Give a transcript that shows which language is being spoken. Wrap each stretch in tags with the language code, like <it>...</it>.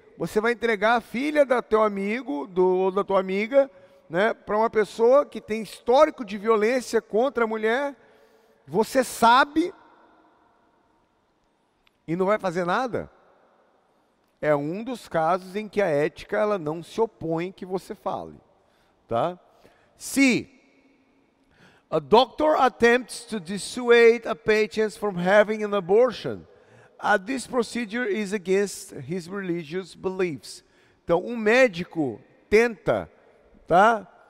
<pt>Você vai entregar a filha do teu amigo, ou da tua amiga, né, para uma pessoa que tem histórico de violência contra a mulher, você sabe e não vai fazer nada. É um dos casos em que a ética ela não se opõe que você fale. Tá? C.</pt> <en>A doctor attempts to dissuade a patient from having an abortion. This procedure is against his religious beliefs.</en> <pt>Então, um médico tenta, tá?</pt>